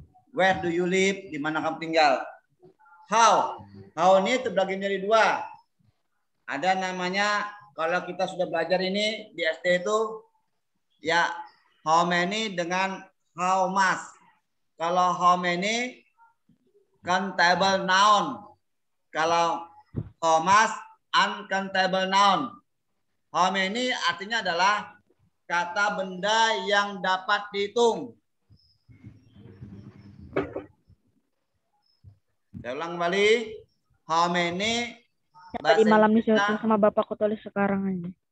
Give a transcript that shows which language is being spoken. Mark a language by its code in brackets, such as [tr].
[en] Where do you live? [id] Di mana kamu tinggal? [en] How? [id] How ini terbagi menjadi dua. Ada namanya, kalau kita sudah belajar ini di SD itu, ya how many dengan how much. Kalau how many countable noun. Kalau how much uncountable noun. How many artinya adalah kata benda yang dapat dihitung. Saya ulang kembali. How many Tadi malam nih sama bapakku tulis sekarang aja.